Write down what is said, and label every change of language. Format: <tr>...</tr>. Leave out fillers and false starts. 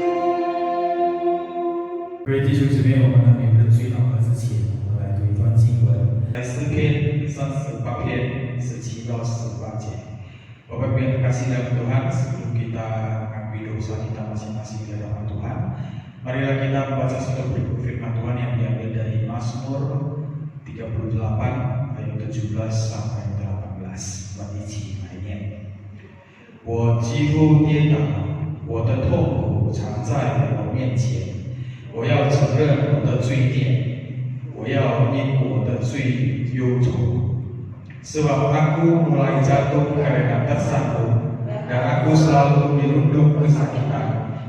<zh>各位弟兄姊妹，我们的每个人最祷告之前，我们来读一段经文，在诗篇38篇17到18节。</zh> <id>Bapak Ibu yang terkasih dalam Tuhan, sebelum kita mengakui dosa kita masing-masing di hadapan Tuhan, marilah kita membaca satu berikut firman Tuhan yang diambil dari Mazmur 38 ayat 17 sampai 18。</id> <zh>我们一起来念：我几乎跌倒，我的痛苦常在我面前。我要承认我的罪孽，我要因我的罪忧愁。</zh> <id>Sebab aku mulai jatuh karena dosaku, dan aku selalu dirundung kesakitan.</id>